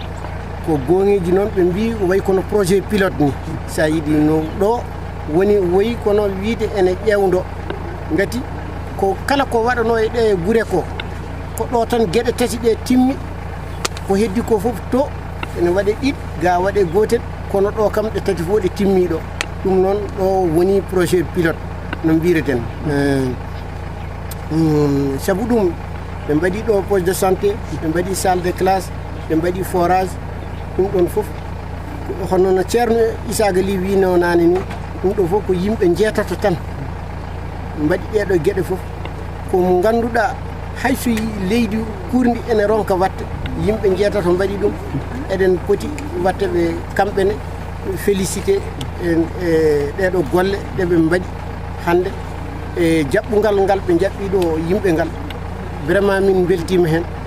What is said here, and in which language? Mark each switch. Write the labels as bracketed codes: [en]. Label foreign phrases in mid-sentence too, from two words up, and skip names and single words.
[ff] ko gonŋeji noon ɓe mbi way kono [fr] projet pilote [ff] ni sa yiiɗi no ɗo woni woyi kono wiide ene ƴewdo ngati ko kala ko waɗano e ɗe guure ko ɗo tan gueɗe tati ɗe timmi ko heddi ko fof to ene waɗe ɗiɗ ga waɗe gotel kono ɗo kam ɗe tati fof ɗe timmi ɗo ɗum noon ɗo woni [fr] projet pilote [ff] no mbireten sabu ɗum ɓe mbaɗi ɗo [fr] poste de santé [ff] ɓe mbaɗi [fr] salle de classe [ff] ɓe mbaɗi forage ɗum ɗon fof hono no ceerno Isaga Ly wino nane ni ɗum ɗo fof ko yimɓe jeetato tan mbaɗi ɗeɗo gueɗe fof ko ganduɗa hayso leydi kurdi ene ronka watte yimɓe jeetato mbaɗi ɗum eɗen poti watteɓe kamɓene félicité e ɗeɗo golle ɗeɓe mbaɗi hande e jaɓɓugal ngal ɓe jaɓɓi ɗo yimɓe ngal vraiment min beltima hen